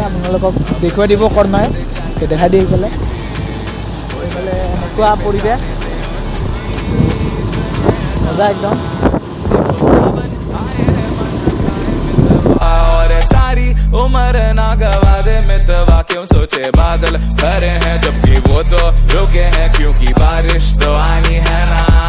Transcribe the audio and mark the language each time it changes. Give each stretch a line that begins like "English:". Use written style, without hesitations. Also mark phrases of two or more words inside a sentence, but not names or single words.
Assamese: আপোনালোকক দেখুৱাই দিব কৰ্ণই, দেখাই দি এইফালে এনেকুৱা পৰিৱেশ মজা একদম।
Hindi: सारी उम्र ना गवा दे मितवा क्यों। सोचे बादल भरे हैं जबकि वो तो रुके हैं, क्योंकि बारिश तो आनी है ना।